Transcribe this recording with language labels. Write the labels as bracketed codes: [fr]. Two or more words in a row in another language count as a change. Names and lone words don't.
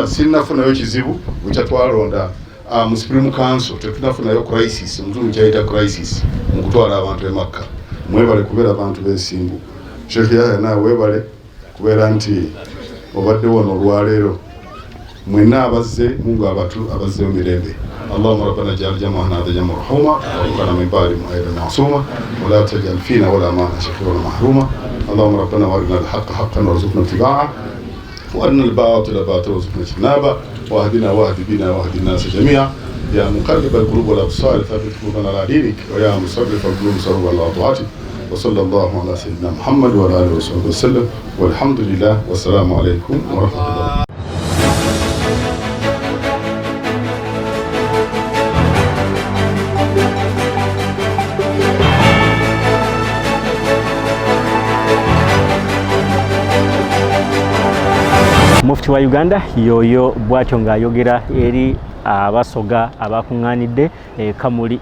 [lg] Sinnafunayo kizibu bwe twalonda mu Supreme Council tetunafunayo crisis, muzungu kyayita crisis mu kutwala abantu e Makka. Mwebale kubeera abantu b'ensimbu. Sheikh Yahya nawe webale kubeera nti obadde wano olwaleero mwenna abazze mungu abazze mu mirembe. [ar] اللهم ربنا اجعل جمعنا هذا جمع مرحوما وارزقنا من بعد معيدا معصوما ولا تجعل فينا ولا معنا شقيا ولا محروما. اللهم ربنا وارنا الحق حقا وارزقنا اتباعه وارنا الباطل باطلا وارزقنا اجتنابه واهدنا واهد بنا واهد الناس جميعا يا مقلب القلوب والابصار ثبت قلوبنا على دينك ويا مصرف القلوب صرف على طاعتك. وصلى الله على سيدنا محمد وعلى اله وصحبه وسلم والحمد لله والسلام عليكم ورحمه الله. [lg] Mufti wa Uganda yoyo bwatyo ng'ayogera eri abasoga abakuŋŋaanidde Kamuli.